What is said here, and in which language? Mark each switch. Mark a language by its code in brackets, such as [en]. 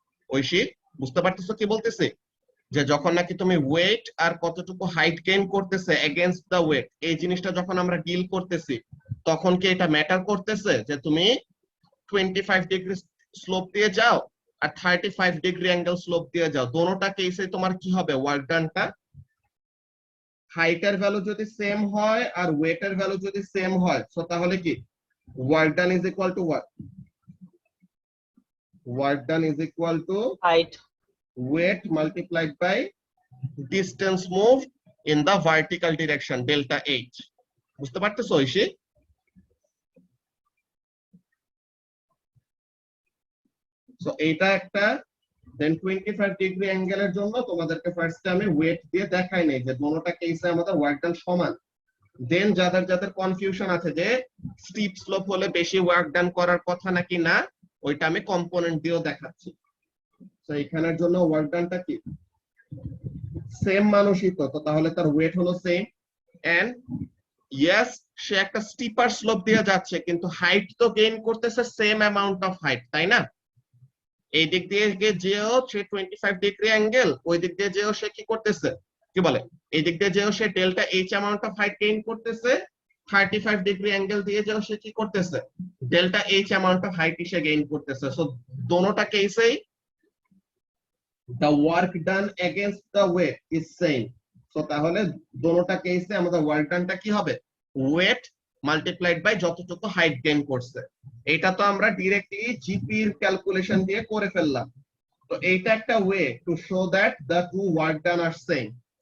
[bn] ঐশী বুঝতে পারতেছো কি বলতেছে, যে যখন নাকি তুমি ওয়েট আর কতটুকু হাইট গেইন করতেছে এগেইনস্ট দা ওয়েট, এই জিনিসটা যখন আমরা ডিল করতেছি তখন কি এটা ম্যাটার করতেছে যে তুমি 25 ডিগ্রি স্লোপ দিয়ে যাও আর 35 ডিগ্রি অ্যাঙ্গেল স্লোপ দিয়ে যাও, দোনোটা কেসে তোমার কি হবে ওয়ার্ক ডানটা, হাইটের ভ্যালু যদি সেম হয় আর ওয়েটের ভ্যালু যদি সেম হয়, সো তাহলে কি [en] work done is equal to what, [bn] work done is equal to [en] Height weight multiplied by distance moved in the vertical direction delta H। [bn] বুঝতে পারতেছো ঐশী? সো এইটা একটা, দেন 25 ডিগ্রি অ্যাঙ্গেলের জন্য তোমাদেরকে ফার্স্টে আমি ওয়েট দিয়ে দেখাই নাই যে দুটোটা কেসে আমাদের ওয়ার্ক ডান সমান। দেন যাদের যাদের কনফিউশন আছে যে স্টিপ স্লোপ হলে বেশি ওয়ার্ক ডান করার কথা নাকি না, ওইটা আমি কম্পোনেন্ট দিয়েও দেখাচ্ছি। তো এখানের জন্য ওয়ার্ক ডানটা কি সেম মানুষই, তো তাহলে তার ওয়েট হলো সেম, এন্ড ইয়েস সে একটা স্টিপার স্লোপ দিয়ে যাচ্ছে কিন্তু হাইট তো গেইন করতেছে সেম অ্যামাউন্ট অফ হাইট, তাই না? এই দিক দিয়ে যেও সে 25 ডিগ্রি অ্যাঙ্গেল, ওই দিক দিয়ে যেও সে কি করতেছে, কি বলে, এই দিক দিয়ে যেও সে delta H amount of height gain করতেছে, 35 ডিগ্রি অ্যাঙ্গেল দিয়ে যেও সে কি করতেছে delta H amount of height say gain করতেছে। সো দোনোটা কেসেই [en] the work done against the weight is same। [bn] so তাহলে দোনোটা কেসে আমাদের ওয়ার্ক ডানটা কি হবে, ওয়েট মাল্টিপ্লাইড বাই যতটুকু হাইট গেইন করছে। এটা তো আমরা ডিরেক্টলি জিপি এর ক্যালকুলেশন দিয়ে করে ফেললাম। তো এইটা একটা way to show that [en] the two work done are same।